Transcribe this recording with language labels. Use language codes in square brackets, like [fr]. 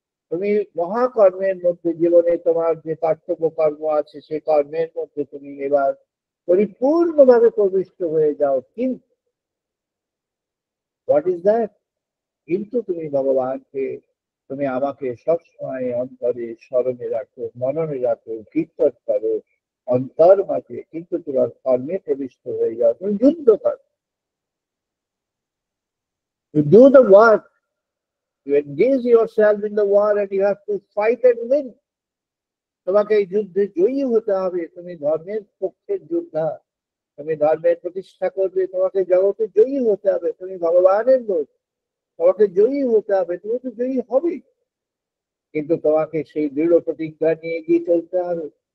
[bn] তুমি মহাকর্মের মধ্যে, জীবনে তোমার যে কর্তব্য কর্ম আছে, সেই কর্মের মধ্যে তুমি এবার পরিপূর্ণভাবে প্রবিষ্ট হয়ে যাও। [en] কিন্তু what is that? [bn] কিন্তু তুমি ভগবানকে, তুমি আমাকে সবসময় অন্তরে স্মরণে রাখো, মননে রাখো, কীর্তন করো অন্তর মাঝে, কিন্তু তোমার কর্মে প্রবিষ্ট হয়ে যাও। তুমি যুদ্ধ করো, [en] you do the work, you engage yourself in the war and you have to fight and win. [bn] তোমাকে এই যুদ্ধে জয়ী হতে হবে। তুমি ধর্মের পক্ষের যোদ্ধা, তুমি ধর্মের প্রতিষ্ঠা করবে, তোমাকে জগতে জয়ী হতে হবে। তুমি ভগবানের লোক, তোমাকে জয়ী হতে হবে। তুমি তো জয়ী হবেই, কিন্তু তোমাকে সেই দৃঢ় প্রতিজ্ঞা নিয়ে গিয়ে চলতে হবে।